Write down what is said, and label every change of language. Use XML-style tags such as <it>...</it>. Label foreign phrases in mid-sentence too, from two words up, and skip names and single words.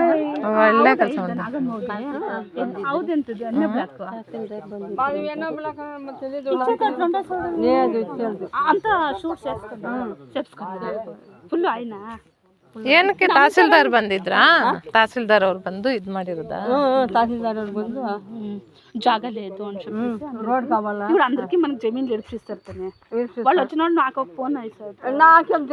<kn>ಒಳ್ಳೆ ಕೆಲಸ ಏನಕ್ಕೆ ತಹಸೀಲ್ದಾರ್ ಬಂದಿದ್ರಾ? ತಹಸೀಲ್ದಾರ್ ಅವ್ರು ಬಂದು ಇದ್ ಮಾಡಿರೋದಾ? తహసీల్దార్ ಬಂದು</kn> <te>జాగ లేదు అని చెప్పేసి రోడ్ కావాలా ఇప్పుడు అందరికి మనకి జమీన్లు ఇరిపిస్తారు. వాళ్ళు వచ్చినోడు నాకు ఒక ఫోన్ వేసారు.</te>